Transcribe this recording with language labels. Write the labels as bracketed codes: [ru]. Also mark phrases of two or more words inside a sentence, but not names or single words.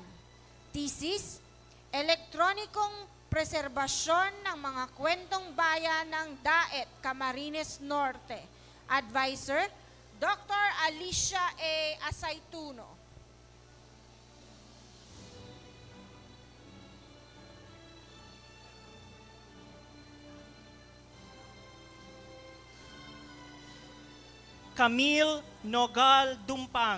[tl] Thesis, elektronikong preserbasyon ng mga kwentong bayan ng Daet, Camarines Norte. Advisor, Dr. Alicia A. Asaituno. Camille Nogal Dumpang.